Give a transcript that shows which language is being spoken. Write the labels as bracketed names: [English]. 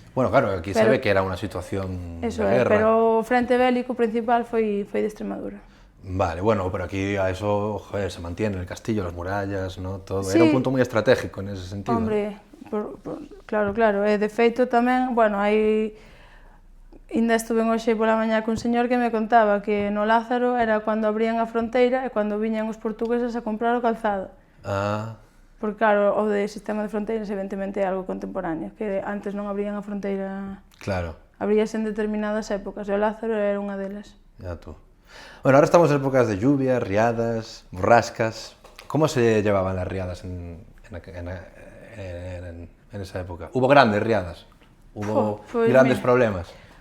[Galician] Bueno, claro, aquí se ve que era unha situación de guerra. Pero o frente bélico principal foi de Extremadura. [Spanish] Vale, bueno, pero aquí a eso, joder, se mantiene el castillo, las murallas, ¿no? Todo. Sí. Era un punto muy estratégico en ese sentido. Hombre, claro. [Galician] E de feito tamén, bueno, hai... Ainda estuve hoxe pola mañá cun señor que me contaba que no Lázaro era cando abrían a fronteira e cando viñan os portugueses a comprar o calzado. Ah. Porque claro, o de sistema de fronteiras evidentemente é algo contemporáneo, que antes non abrían a fronteira... Claro. Abríase en determinadas épocas, e o Lázaro era unha delas. [Spanish] Ya tú. Bueno, ahora estamos en épocas de lluvias, riadas, borrascas. ¿Cómo se llevaban las riadas en esa época? ¿Hubo grandes riadas? ¿Hubo grandes problemas?